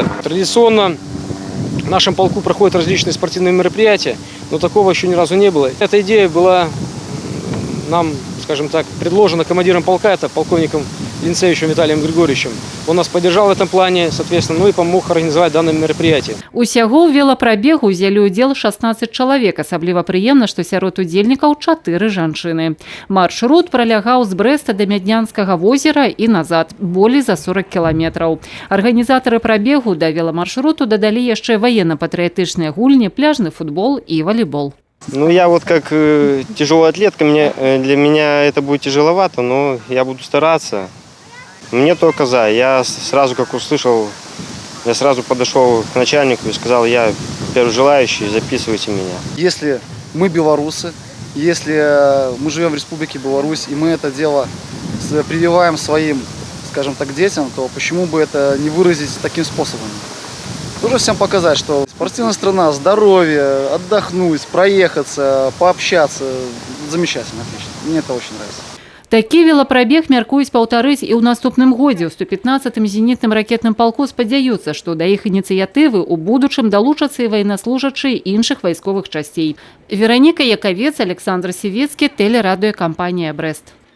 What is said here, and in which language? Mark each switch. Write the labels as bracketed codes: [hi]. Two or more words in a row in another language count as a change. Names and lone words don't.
[ru] Традиционно в нашем полку проходят различные спортивные мероприятия, но такого еще ни разу не было. Эта идея была нам, скажем так, предложена командиром полка, это полковником Линцевичем Виталием Григорьевичем. Он нас поддержал в этом плане, соответственно, ну и помог организовать данное мероприятие. [be] Усяго ў велапрабегу ўзялі ўдзел 16 чалавек. Асабліва прыемна, што сярод удзельнікаў 4 жанчыны. Маршрут пролягаў з Брэста да Мяднянскага возера і назад, болей за 40 кіламетраў. Арганізатары прабегу да веламаршруту дадалі яшчэ [ru] военно-патрыятычныя гульні, [be] пляжны футбол і волейбол. [ru] Ну, я вот как тяжелый атлет, для меня это будет тяжеловато, но я буду стараться. Мне только за. Я сразу, как услышал, я сразу подошел к начальнику и сказал: я первый желающий, записывайте меня. Если мы белорусы, если мы живем в Республике Беларусь, и мы это дело прививаем своим, скажем так, детям, то почему бы это не выразить таким способом? Тоже всем показать, что спортивная страна, здоровье, отдохнуть, проехаться, пообщаться. Замечательно, отлично. Мне это очень нравится. [be] Такі велапрабег мяркуюць паўтарыць і ў наступным годзе. У 115-м зенітным ракетным палку спадзяюцца, што да іх ініцыятывы ў будучым далучацца і [ru] военнослужачыя [be] іншых вайсковых часцей. Вераніка Яковец, Александр Сівецкі, тэлерадыёкампанія «Брэст».